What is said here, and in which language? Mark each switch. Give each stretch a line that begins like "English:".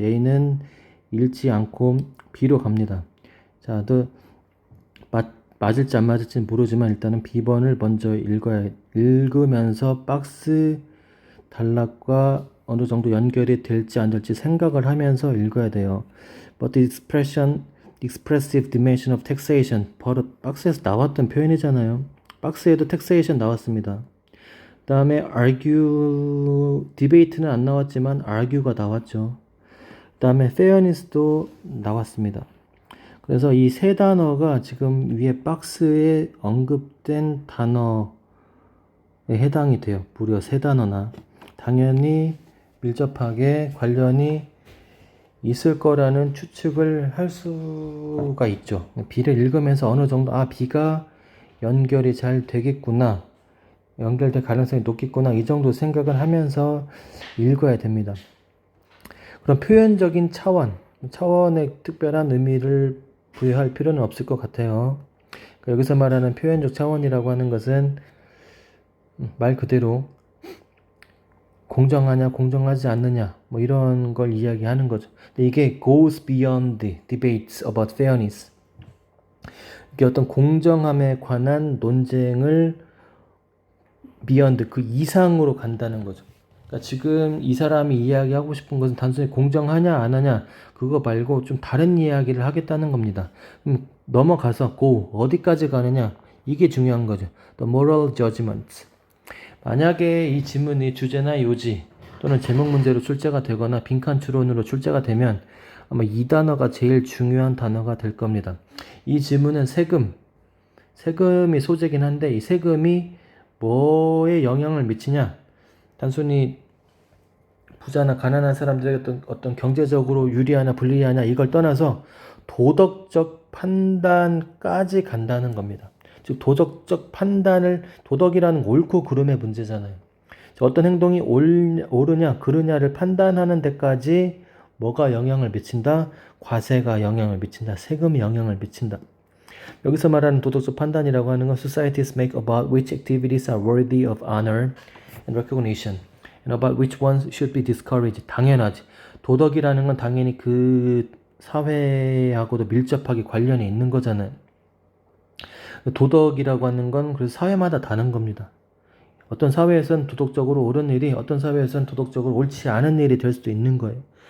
Korean: A는 읽지 않고 B로 갑니다. 자, 맞을지 안 맞을지 모르지만 일단은 B번을 먼저 읽으면서 박스 단락과 어느 정도 연결이 될지 안 될지 생각을 하면서 읽어야 돼요.
English: But the expressive dimension of taxation
Korean: 바로 박스에서 나왔던 표현이잖아요. 박스에도 taxation 나왔습니다. 그 다음에 argue, debate는 안 나왔지만 argue가 나왔죠. 그 다음에 fairness도 나왔습니다. 그래서 이 세 단어가 지금 위에 박스에 언급된 단어에 해당이 돼요. 무려 세 단어나. 당연히 밀접하게 관련이 있을 거라는 추측을 할 수가 있죠. B를 읽으면서 어느 정도 B가 연결이 잘 되겠구나. 연결될 가능성이 높겠구나. 이 정도 생각을 하면서 읽어야 됩니다. 그럼 표현적인 차원에 특별한 의미를 부여할 필요는 없을 것 같아요. 여기서 말하는 표현적 차원이라고 하는 것은 말 그대로 공정하냐 공정하지 않느냐 뭐 이런 걸 이야기하는 거죠. 근데 이게
English: goes beyond the debates about fairness.
Korean: 이게 어떤 공정함에 관한 논쟁을 beyond 그 이상으로 간다는 거죠. 그러니까 지금 이 사람이 이야기하고 싶은 것은 단순히 공정하냐 안 하냐 그거 말고 좀 다른 이야기를 하겠다는 겁니다. 넘어가서 어디까지 가느냐 이게 중요한 거죠.
English: The moral judgment.
Korean: 만약에 이 지문이 주제나 요지 또는 제목 문제로 출제가 되거나 빈칸 추론으로 출제가 되면 아마 이 단어가 제일 중요한 단어가 될 겁니다. 이 지문은 세금이 소재긴 한데 이 세금이 뭐에 영향을 미치냐 단순히 부자나 가난한 사람들에게 어떤 경제적으로 유리하냐 불리하냐 이걸 떠나서 도덕적 판단까지 간다는 겁니다. 즉 도덕적 판단을 도덕이라는 옳고 그름의 문제잖아요. 어떤 행동이 옳으냐 그르냐를 판단하는 데까지 뭐가 영향을 미친다? 과세가 영향을 미친다. 세금이 영향을 미친다. 여기서 말하는 도덕적 판단이라고 하는 건
English: societies make about which activities are worthy of honor and recognition and about which ones should be discouraged.
Korean: 당연하지. 도덕이라는 건 당연히 그 사회하고도 밀접하게 관련이 있는 거잖아요. 도덕이라고 하는 건 그래서 사회마다 다른 겁니다. 어떤 사회에선 도덕적으로 옳은 일이 어떤 사회에선 도덕적으로 옳지 않은 일이 될 수도 있는 거예요.